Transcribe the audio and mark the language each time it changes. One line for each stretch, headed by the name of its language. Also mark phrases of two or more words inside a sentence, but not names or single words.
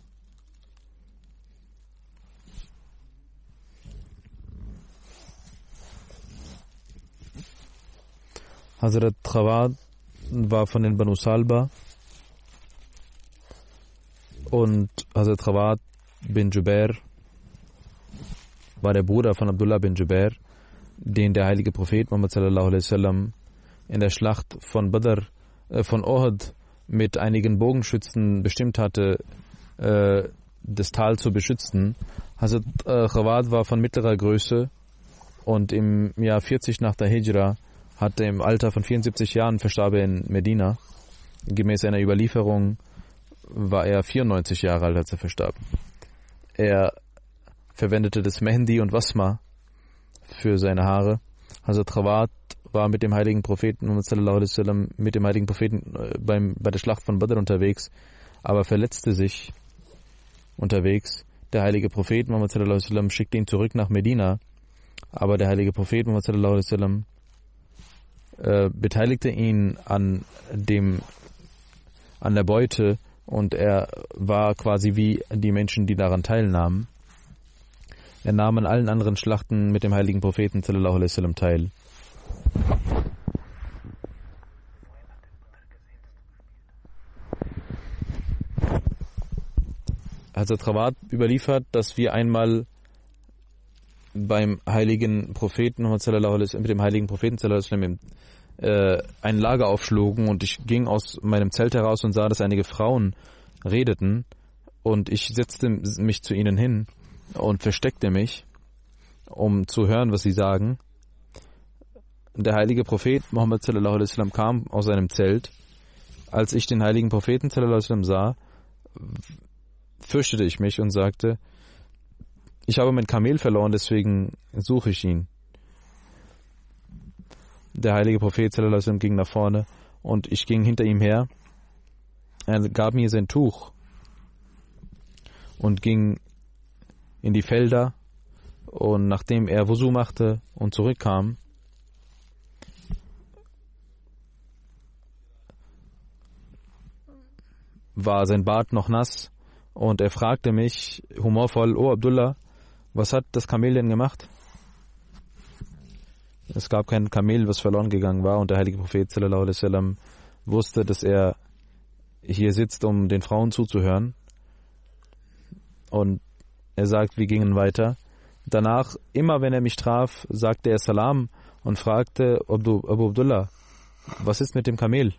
German: Hazrat Khawad war von den Banu Salba und Hazrat Khawad bin Jubair war der Bruder von Abdullah bin Jubair, den der heilige Prophet Muhammad
Arabic: صلى الله عليه وسلم
German: in der Schlacht von Badr, von Uhud mit einigen Bogenschützen bestimmt hatte, das Tal zu beschützen. Hazrat Khawad war von mittlerer Größe und im Jahr 40 nach der Hijra hatte im Alter von 74 Jahren verstarb er in Medina. Gemäß einer Überlieferung war er 94 Jahre alt, als er verstarb. Er verwendete das Mehndi und Wasma für seine Haare. Hazrat Khawad war mit dem heiligen Propheten Muhammad
Arabic: صلى الله عليه وسلم
German: mit dem heiligen Propheten bei der Schlacht von Badr unterwegs, aber verletzte sich unterwegs. Der heilige Prophet Muhammad
Arabic: صلى الله عليه وسلم
German: schickte ihn zurück nach Medina, aber der heilige Prophet Muhammad
Arabic: صلى الله عليه وسلم
German: beteiligte ihn an der Beute und er war quasi wie die Menschen, die daran teilnahmen. Er nahm an allen anderen Schlachten mit dem heiligen Propheten
Arabic: صلى الله عليه وسلم
German: teil. Hazrat Khawad überliefert, dass wir einmal beim heiligen Propheten
Arabic: صلى الله عليه وسلم,
German: mit dem heiligen Propheten
Arabic: صلى الله عليه وسلم
German: ein Lager aufschlugen und ich ging aus meinem Zelt heraus und sah, dass einige Frauen redeten und ich setzte mich zu ihnen hin und versteckte mich, um zu hören, was sie sagen. der heilige Prophet Muhammad
Arabic: صلى الله عليه وسلم
German: kam aus seinem Zelt. Als ich den heiligen Propheten
Arabic: صلى الله عليه وسلم
German: sah, fürchtete ich mich und sagte, ich habe mein Kamel verloren, deswegen suche ich ihn. Der heilige Prophet
Arabic: صلى الله عليه وسلم
German: ging nach vorne und ich ging hinter ihm her. Er gab mir sein Tuch und ging in die Felder, und nachdem er Wusu machte und zurückkam, war sein Bart noch nass und er fragte mich humorvoll, oh Abdullah, was hat das Kamel denn gemacht? Es gab kein Kamel, was verloren gegangen war, und der heilige Prophet
Arabic: صلى الله عليه وسلم
German: wusste, dass er hier sitzt, um den Frauen zuzuhören, und er sagt, wir gingen weiter. Danach, immer wenn er mich traf, sagte er Salam und fragte Abu Abdullah, was ist mit dem Kamel?